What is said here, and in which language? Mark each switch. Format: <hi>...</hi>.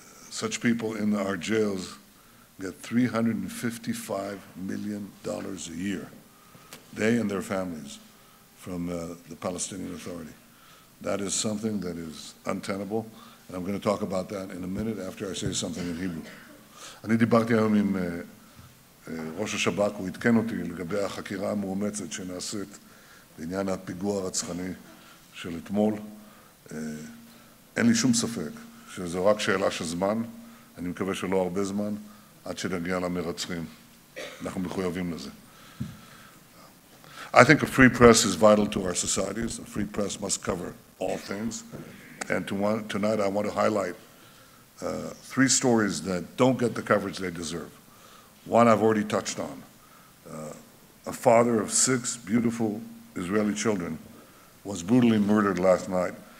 <en>Such people in our jails get $355 million a year, they and their families, from the Palestinian Authority. That is something that is untenable, and I'm going to talk about that in a minute after I say something in Hebrew.</en> <he>אני דיברתי היום עם ראש השב"כ, הוא עדכן אותי לגבי החקירה המאומצת שנעשית בעניין הפיגוע הרצחני של אתמול. אין לי שום ספק שזו רק שאלה של זמן, אני מקווה שלא הרבה זמן, עד שנגיע למרצחים. אנחנו מחויבים לזה.</he> <en>I think a free press is vital to our societies. A free press must cover all things. And tonight I want to highlight three stories that don't get the coverage they deserve. One I've already touched on. A father of six beautiful Israeli children was brutally murdered last night.</en>